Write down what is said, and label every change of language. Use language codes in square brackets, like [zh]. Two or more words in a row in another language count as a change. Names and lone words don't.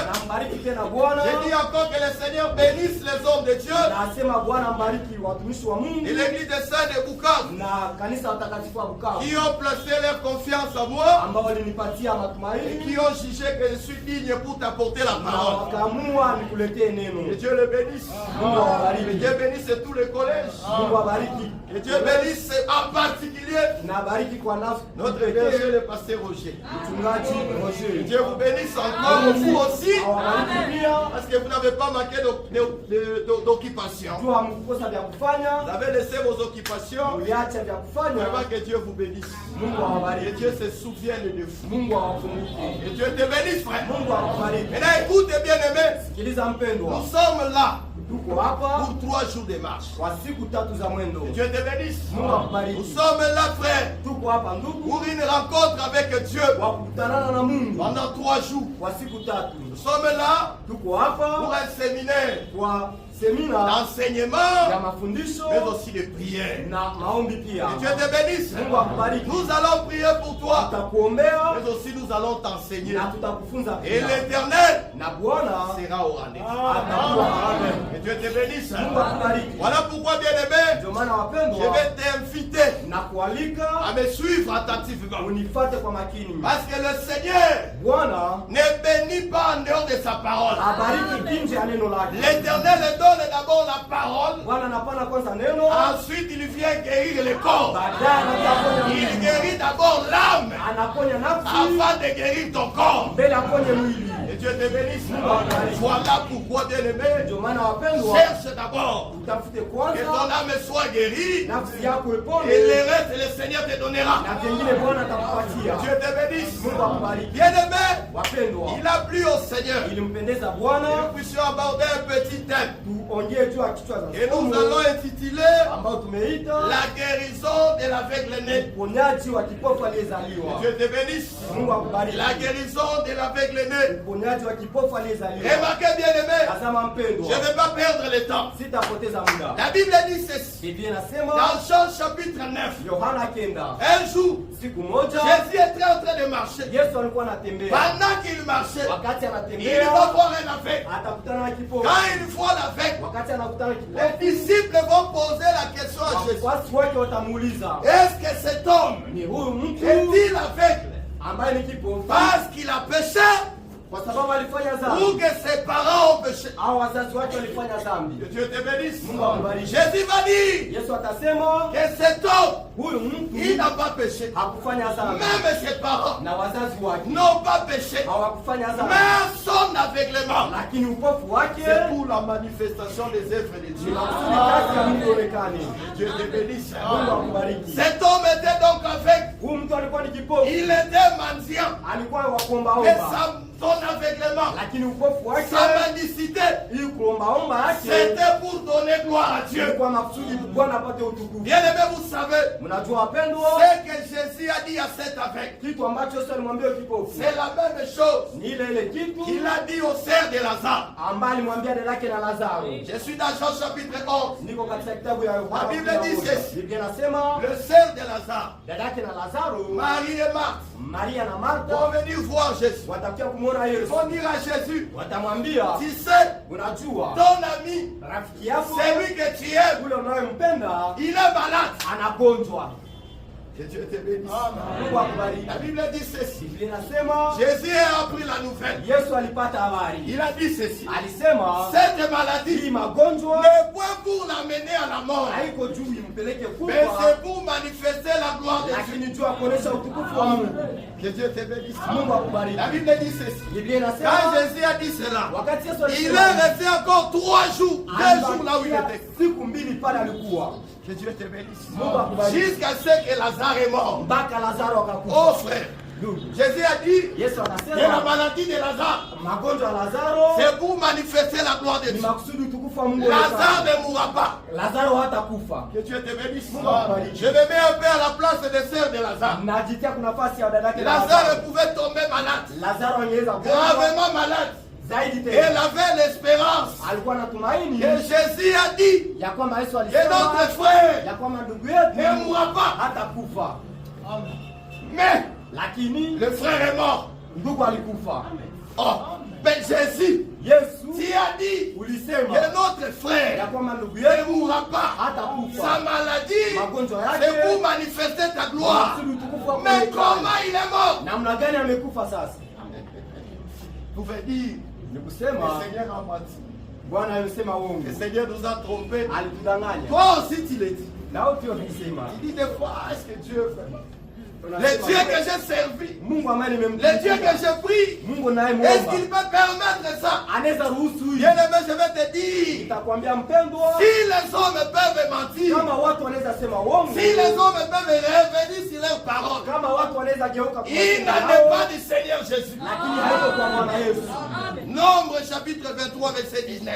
[sw] nambariki tena Bwana. [fr] Je dis encore que le Seigneur bénisse les hommes de Dieu [sw] Nasema Bwana mbariki watumishi wa Mungu [fr] et l'église des saints de Bukavu [sw] na kanisa watakatifu wa Bukavu [fr] qui ont placé leur confiance en moi [sw] ambao walinipatia [fr] et [sw] matumaini [fr] qui ont jugé que je suis digne pour t'apporter la [sw] na [fr] parole. [sw] wakaamua nikuletee [fr] Que [sw] neno. [fr] Dieu le bénisse. [sw] Mungu [fr] Que [sw] awabariki. [fr] Dieu bénisse tous les collèges. [sw] Mungu awabariki. [fr] Que Dieu bénisse en particulier [sw] Na bariki kwa nafsi [fr] notre berger, le pasteur Roger. [sw] mchungaji [fr] Que [sw] Roger. [fr] Dieu vous bénisse encore, vous aussi, [sw] Awabariki pia. [fr] parce que vous n'avez pas manqué d'occupation. [sw] Jua hamkukosa vya kufanya. [fr] Vous avez laissé vos occupations. [sw] Uliacha vya kufanya. [fr] Vraiment que Dieu vous bénisse. [sw] Mungu [fr] Et [sw] awabariki. [fr] Dieu se souvienne de vous. [sw] Mungu awakumbuke. [fr] Et Dieu te bénisse, frère. [sw] Mungu akubariki. [fr] Maintenant, écoute, bien-aimé. [sw] Sikiliza mpendwa. [fr] Nous sommes là [sw] Tuko hapa [fr] pour 3 jours de marche. [sw] kwa siku tatu za mwendo. [fr] Que Dieu te bénisse. [sw] Mungu akubariki. [fr] Nous sommes là, frère, [sw] Tuko hapa ndugu [fr] pour une rencontre avec Dieu [sw] wa kukutanana na Mungu [fr] pendant 3 jours. [sw] kwa siku tatu. [fr] Nous sommes là [sw] Tuko [fr] pour [sw] hapa [fr] un séminaire [sw] kwa semina ya [fr] d'enseignement, [sw] mafundisho [fr] mais aussi de prière. [sw] na maombi pia. [fr] Que Dieu te bénisse. [sw] Mungu akubariki. [fr] Nous allons prier pour toi, [sw] Tutakuombea [fr] mais aussi nous allons t'enseigner. [sw] na tutakufunza [fr] Et [sw] pia. [fr] l'Éternel [sw] Na Bwana [fr] sera au rendez-vous. [sw] atakuwa pamoja. [fr] Que Dieu te bénisse. [sw] Mungu akubariki. [fr] Voilà pourquoi, bien-aimé, [sw] Ndio maana [fr] je [sw] wapendwa, [fr] vais t'inviter [sw] na kualika [fr] à me suivre attentivement. [sw] unifate kwa makini. [fr] Parce que le Seigneur [sw] Bwana [fr] ne bénit pas en dehors de sa parole. [sw] abariki nje ya neno lake. [fr] L'Éternel donne d'abord la parole, [sw] Bwana anapana kwanza neno, [fr] ensuite il vient guérir le corps. [sw] baadaye anaponya [fr] Il [sw] mwili. [fr] guérit d'abord l'âme [sw] Anaponya nafsi [fr] afin de guérir ton corps. [sw] mbele aponye mwili. [fr] Et Dieu te bénisse. Voilà pourquoi, bien-aimé, [sw] Ndio maana wapendwa, [fr] cherche d'abord [sw] utafute [fr] que ton [sw] kwanza [fr] âme soit guérie [sw] nafsi yako [fr] et [sw] ipone [fr] le reste, le Seigneur te donnera. [sw] na vingine Bwana atakupatia. [fr] Dieu te bénisse. [sw] Mungu akubariki. [fr] Bien-aimé, [sw] Wapendwa, [fr] il a plu au Seigneur. [sw] ilimpendeza [fr] Et [sw] Bwana [fr] nous puissions aborder un petit thème. [sw] tuongee juu ya kichwa za [fr] Et nous [sw] somo [fr] allons intituler [sw] ambao tumeita [fr] la guérison de l'aveugle-né. [sw] uponyaji wa kipofu aliyezaliwa. [fr] Dieu te bénisse. [sw] Mungu akubariki. [fr] La guérison de l'aveugle-né. [sw] Uponyaji wa kipofu aliyezaliwa. [fr] Remarquez, bien-aimé, [sw] Tazama [fr] je [sw] mpendwa, [fr] ne vais pas perdre le temps. [sw] sitapoteza muda. [fr] La Bible dit ceci. [sw] Biblia inasema [fr] Dans Jean chapitre 9, [sw] Yohana kenda, [fr] un jour, [sw] siku moja [fr] Jésus était en train de marcher. [sw] Yesu alikuwa anatembea. [fr] Pendant qu'il marchait, [sw] Wakati [fr] il va [sw] anatembea [fr] voir un aveugle. [sw] atakutana na kipofu. [fr] Quand il voit l'aveugle, [sw] Wakati anakutana na [fr] les [sw] kipofu, [fr] disciples vont poser la question à Jésus. [sw] wafuasi wake watamuuliza, [fr] Est-ce que cet homme [sw] ni huyu mtu [fr] est-il aveugle [sw] ambaye ni kipofu [fr] parce qu'il a péché [sw] kwa sababu alifanya [fr] ou [sw] dhambi [fr] que ses parents ont péché? [sw] au wazazi wake walifanya dhambi? [fr] Que Dieu te bénisse. [sw] Mungu akubariki. [fr] Jésus va dire [sw] Yesu atasema [fr] que cet homme, [sw] huyu [fr] il [sw] mtu [fr] n'a pas péché. [sw] hakufanya dhambi [fr] Même ses parents [sw] na wazazi wake [fr] n'ont pas péché. [sw] hawakufanya dhambi, [fr] Mais son aveuglement, [sw] lakini upofu wake [fr] c'est pour la manifestation des œuvres de Dieu. [sw] ni kazi ya Mungu onekane. [fr] Dieu te bénisse. [sw] Mungu akubariki. [fr] Cet homme était donc aveugle. [sw] Huyu mtu alikuwa ni [fr] Et [sw] kipofu. [fr] Il était mendiant. [sw] Alikuwa wa [fr] Mais [sw] kuombaomba. [fr] son aveuglement, [sw] Lakini upofu wake, [fr] sa mendicité, [sw] hii kuombaomba yake [fr] c'était pour donner gloire à Dieu. [sw] ilikuwa makusudi Bwana apate utukufu. [fr] Bien aimé, vous savez, [sw] Mnajua wapendwa, [fr] ce que Jésus a dit à cet aveugle, [sw] kitu ambacho Yesu alimwambia kipofu [fr] c'est la même chose [sw] ni ile kitu [fr] qu'il a dit au cerf de Lazare. [sw] ambaye alimwambia dada yake na Lazaro. [fr] Je suis dans Jean chapitre 11. [sw] Niko katika kitabu ya Yohana. [fr] La Bible dit ceci. [sw] Biblia inasema [fr] Le cerf de Lazare, [sw] dada yake na Lazaro, [fr] Marie et Marthe [sw] Maria na [fr] vont [sw] Martha [fr] venir voir Jésus. [sw] watakuja kumwona [fr] Ils [sw] Yesu. [fr] vont dire à Jésus, [sw] Watamwambia, [fr] tu sais, [sw] unajua [fr] ton ami, [sw] rafiki yako [fr] celui que tu aimes, [sw] ule unayempenda [fr] il est malade. [sw] anagonjwa. [fr] Que Dieu te bénisse. [sw] Mungu akubariki. [fr] La Bible dit ceci. [sw] Biblia inasema [fr] Jésus a appris la nouvelle. [sw] Yesu alipata habari. [fr] Il a dit ceci. [sw] Alisema [fr] Cette [sw] hii [fr] maladie [sw] magonjwa [fr] n'est point pour l'amener à la mort, [sw] haiko juu impeleke [fr] mais [sw] kufa, [fr] c'est pour manifester la gloire de Dieu. [sw] lakini juu ya kuonesha utukufu wa Mungu. [fr] Que Dieu te bénisse. [sw] Mungu akubariki. [fr] La Bible dit ceci. [sw] Biblia [fr] Quand [sw] inasema [fr] Jésus a dit cela, [sw] wakati Yesu [fr] il [sw] alisema [fr] est resté encore 3 jours, 2 jours là où il était. [sw] siku mbili pale alikuwa [fr] Que Dieu te bénisse. [sw] Mungu akubariki. [fr] Jusqu'à ce que Lazare est mort. [sw] mpaka Lazaro Oh akakufa. [fr] frère, [sw] Ndugu, [fr] Jésus a dit [sw] Yesu [fr] que la [sw] anasema [fr] maladie de Lazare, [sw] magonjwa ya Lazaro [fr] c'est pour manifester la gloire de [sw] ni [fr] Dieu. [sw] makusudi utukufu wa Mungu. [fr] Lazare ne mourra pas. [sw] Lazaro hatakufa. [fr] Que Dieu te bénisse. [sw] Mungu akubariki. [fr] Je me mets un peu à la place des sœurs de Lazare. [sw] Najitia kuna nafasi ya dada yake [fr] Lazare pouvait tomber malade, [sw] Lazaro angeweza kufa [fr] gravement malade. [sw] zaidi [fr] Et [sw] tena. [fr] il avait l'espérance [sw] Alikuwa na tumaini [fr] que Jésus a dit [sw] ya kwamba Yesu [fr] que [sw] alisema [fr] notre frère [sw] ya kwamba ndugu [fr] ne [sw] yetu [fr] mourra pas. [sw] hatakufa, [fr] Mais [sw] lakini [fr] le frère est mort. [sw] ndugu alikufa. [fr] Oh, mais Jésus, [sw] Yesu [fr] tu as dit [sw] ulisema [fr] que notre [sw] ya [fr] frère [sw] kwamba ndugu [fr] ne [sw] yetu [fr] mourra pas. Sa [sw] hatakufa, [fr] maladie, [sw] magonjwa [fr] c'est pour [sw] yake [fr] manifester ta gloire. [sw] makusudi utukufu wako [fr] Mais [sw] uonekane. [fr] comment il est mort? [sw] Namna gani amekufa sasa? [fr] Vous pouvez dire, [sw] Ni [fr] le [sw] kusema [fr] Seigneur a menti. [sw] Bwana alisema uongo, [fr] Le Seigneur nous a trompés. [sw] alitudanganya. [fr] Toi aussi, tu l'as dit. [sw] Nao pia wamesema [fr] Il dit des fois, est-ce que Dieu fait? Le [sw] Unasema, [fr] Dieu que j'ai servi, [sw] Mungu ambaye [fr] le Dieu [sw] nimemtumikia, [fr] que j'ai pris, [sw] Mungu naye [fr] est-ce [sw] muomba [fr] qu'il peut permettre ça? [sw] anaweza ruhusu hii. [fr] Bien aimé, je vais te dire, [sw] Nitakwambia mpendwa, [fr] si les hommes peuvent mentir, [sw] kama watu wanaweza sema uongo, [fr] si les hommes peuvent revenir sur leurs paroles, [sw] kama watu wanaweza geuka kwa [fr] il [sw] maneno [fr] n'en est [sw] yao, [fr] pas du Seigneur Jésus. [sw] lakini haiko kwa Bwana Yesu. [fr] Nombre chapitre 23, verset 19.